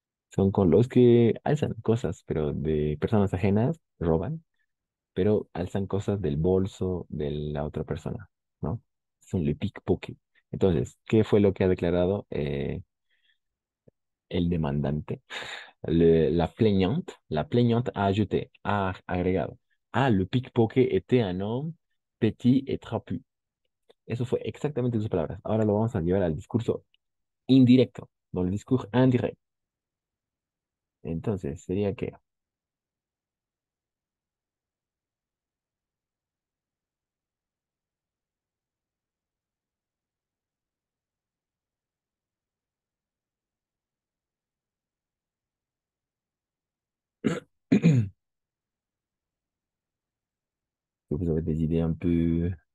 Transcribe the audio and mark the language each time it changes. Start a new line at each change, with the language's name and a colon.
Spanish: Son con los que alzan cosas, pero de personas ajenas, roban, pero alzan cosas del bolso de la otra persona, ¿no? Son le pickpocket. Entonces, ¿qué fue lo que ha declarado el demandante?
French: La plaignante a ajouté,
Spanish: ha agregado.
French: Ah, le pickpocket était un homme petit et trapu.
Spanish: Eso fue exactamente sus palabras. Ahora lo vamos a llevar al discurso indirecto, no el discurso indirect. Entonces, sería que
French: vous avez des idées un peu...